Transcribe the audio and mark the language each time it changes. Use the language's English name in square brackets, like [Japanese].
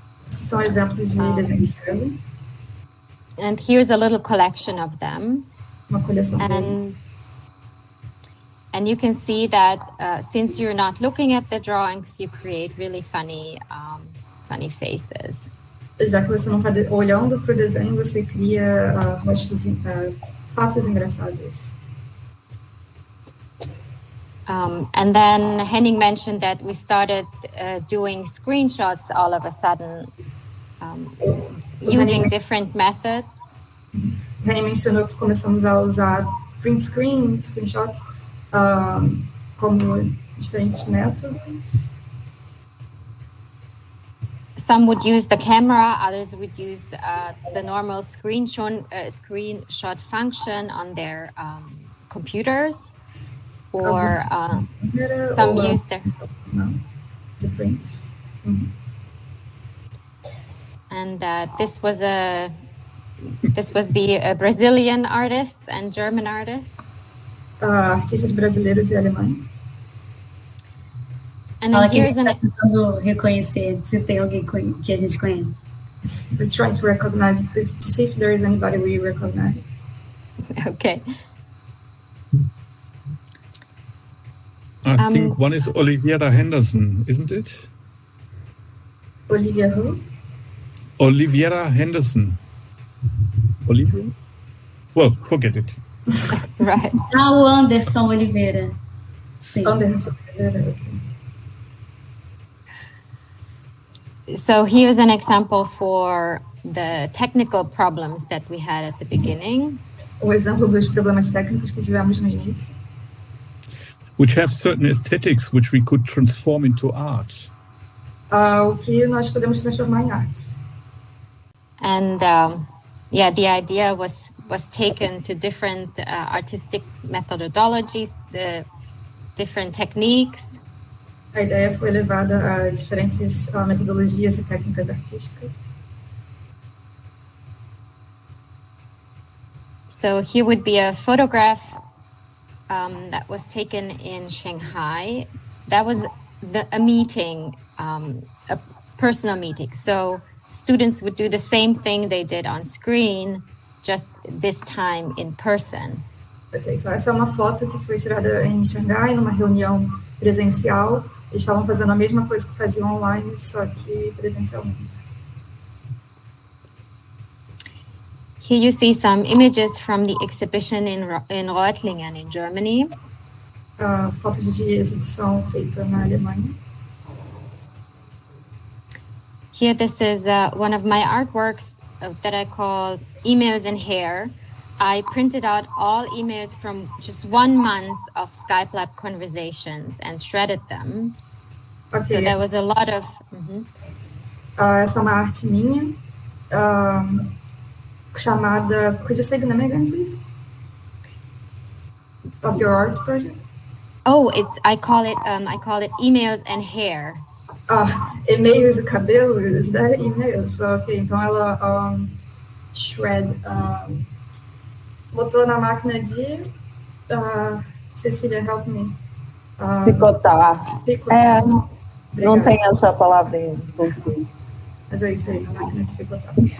[English] São exemplos de desenho cego. And here's a little collection of them. [Portuguese] Uma coleção deles. [English] And you can see that since you're not looking at the drawings, you create really funny faces. [Portuguese] Já que você não está olhando para o desenho, você cria rostos, faces engraçadas. [English] And then Henning mentioned that we started doing screenshots all of a sudden, using different methods. [Portuguese] Henning mencionou que começamos a usar print screen, screenshots, como diferentes métodos. [English] Some would use the camera, others would use the normal screenshot function on their computers, or some use their... Different. And this was the Brazilian artists and German artists. [Portuguese] Artistas brasileiros e alemães. [English] And then here's an... [Portuguese] tentando reconhecer se tem alguém que a gente conhece. [English] We're trying to recognize, to see if there is anybody we recognize. Okay. I think one is Oliviera Henderson, isn't it? Olivia who? Oliviera Henderson. Olivia? Well, forget it. Right. [Portuguese] O Anderson Oliveira. Sim. [English] Anderson Oliveira, okay. So here's an example for the technical problems that we had at the beginning. [Portuguese] Exemplo dos problemas técnicos que tivemos no início. [English] Which have certain aesthetics which we could transform into art. [Portuguese] O que nós podemos transformar em arte. [English] And the idea was taken to different artistic methodologies, different techniques. [Portuguese] A ideia foi levada a diferentes metodologias e técnicas artísticas. [English] So here would be a photograph that was taken in Shanghai. That was a meeting, a personal meeting. So students would do the same thing they did on screen, just this time in person. [Portuguese] Ok, então essa é uma foto que foi tirada em Shanghai, numa reunião presencial. Eles estavam fazendo a mesma coisa que faziam online, só que presencialmente. [English] Here you see some images from the exhibition in Reutlingen, in Germany. [Portuguese] Fotos de exibição feita na Alemanha. [English] Here, this is one of my artworks that I call Emails and Hair. I printed out all emails from just 1 month of Skype Lab conversations and shredded them. Okay, so there was a lot of... [Portuguese] essa é uma arte minha, chamada... [English] Could you say the name again, please? Of your art project? Oh, I call it Emails and Hair. [Portuguese] E-mails e cabelo, [English] is that emails? [Portuguese] Ok, então ela shred, botou na máquina de Cecília, [English] help me. [Portuguese] Picotar. Não tem essa palavra em português. Mas é isso aí, na máquina de picotar.